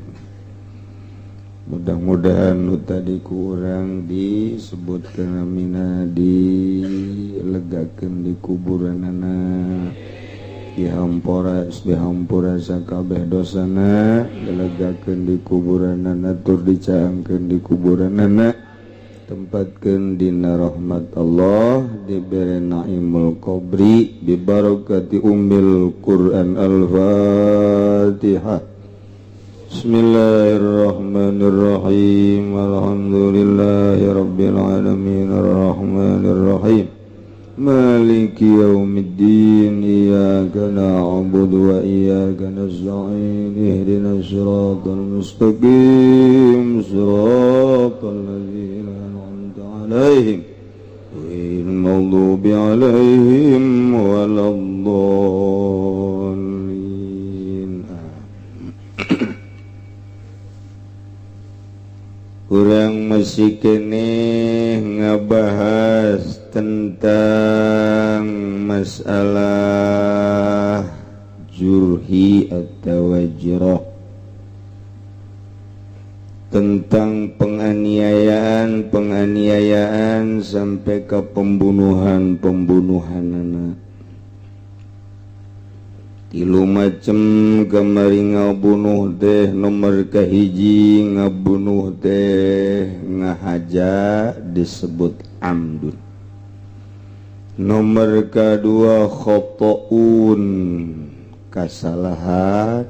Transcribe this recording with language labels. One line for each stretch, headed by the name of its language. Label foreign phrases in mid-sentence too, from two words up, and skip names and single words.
Sundanese: Mudah-mudahan nu tadi kurang disebutkeun amina dilegakeun di kuburanana dihampura sakabeh dosana dilegakeun di kuburanana tur dicaangkeun di kuburanana tempatkeun dina rahmat Allah diberi
Arabic: نعيم القبر ببركة أم القرآن الفاتحة. Bismillahirrahmanirrahim. الحمد لله رب العالمين الرحمن الرحيم مالك يوم الدين إياك نعبد وإياك نستعين اهدنا الصراط المستقيم صراط الذين عليهم غير المغضوب عليهم ولا الضالين.
Sundanese: Urang masih keneh ngabahas tentang masalah jurhi atau wajrah,
Indonesian: tentang penganiayaan sampai ke pembunuhan anak.
Sundanese: Tilu macem kamari ngabunuh teh nomor kahiji ngabunuh teh ngahaja disebut amdun. Nomor kedua khotoun kasalahan.